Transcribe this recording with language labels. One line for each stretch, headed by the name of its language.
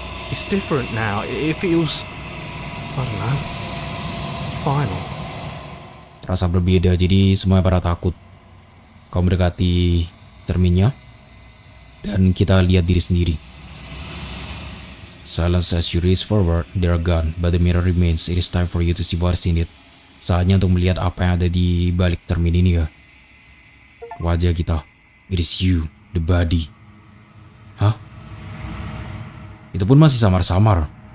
English: It's different now. It feels, I don't know, final.
Indonesian: Rasa berbeda, jadi semuanya pada takut. Kau mendekati cerminnya dan kita lihat diri sendiri.
English: Silence as you reach forward, they are gone, but the mirror remains. It is time for you to see what's in it.
Indonesian: Saatnya untuk melihat apa yang ada di balik cermin ini ya. Wajah kita.
English: It is you, the body. Hah?
Indonesian: Itu pun masih samar-samar.